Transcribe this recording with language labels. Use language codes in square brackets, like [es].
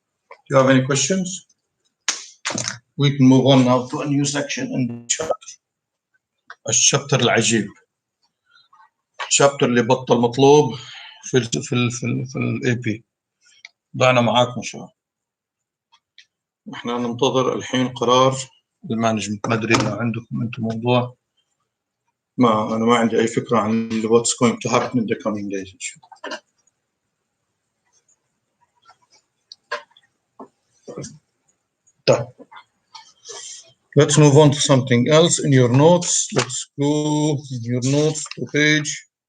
[en] Do you have any questions? We can move on now to a new section in the chapter. [ar] الشابتر العجيب. الشابتر اللي بطل مطلوب في الاي بي. ضعنا معاكم شباب. احنا ننتظر الحين قرار المانجمنت. ما ادري اذا عندكم انتم موضوع. انا ما عندي اي فكره عن [en] what's going to happen in the coming days. [ar] طيب. [en] Let's move on to something else in your notes. Let's go in your notes to page